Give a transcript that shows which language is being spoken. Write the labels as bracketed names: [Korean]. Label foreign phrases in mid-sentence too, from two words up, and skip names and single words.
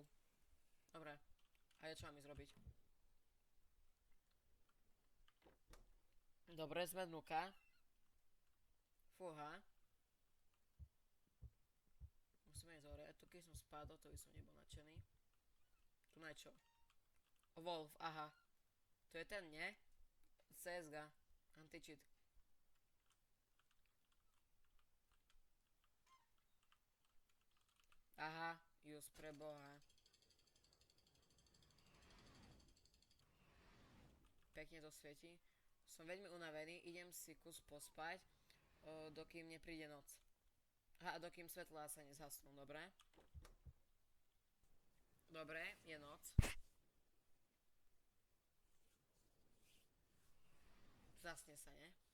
[Slovak] Dobre. A ja čo mám ísť robiť? Dobre, sme dnuka. Fúha. Musíme ísť hore. Tu keď som spadol, to by som nebol nadšený. Tu na čo? Wolf, aha. To je ten, nie? CSG. Anti-cheat. Aha, just pre boha. Pekne to svieti. Som veľmi unavený, idem si kus pospať, dokým nepríde noc. A dokým svetlá sa nezhasnú, dobre? Dobre, je noc. Zasne sa, ne?